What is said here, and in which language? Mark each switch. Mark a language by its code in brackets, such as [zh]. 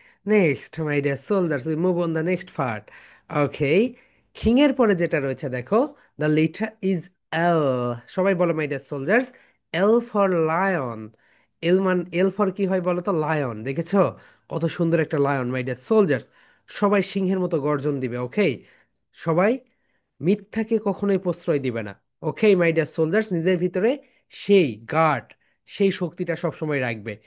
[en] Next, my dear soldiers, we move on the next part. Okay. [bn] King এর পরে যেটা রয়েছে দেখো, [en] the letter is L. [bn] সবাই বলো [en] my dear soldiers, L for lion. [bn] L for কি হয় বলো তো? লায়ন। দেখেছো কত সুন্দর একটা লায়ন, [en] my dear soldiers। [bn] সবাই সিংহের মতো গর্জন দিবে, ওকে? সবাই মিথ্যাকে কখনোই প্রশ্রয় দিবে না। [en] okay my dear soldiers, [bn] নিজের ভিতরে সেই গার্ড, সেই শক্তিটা সবসময় রাখবে।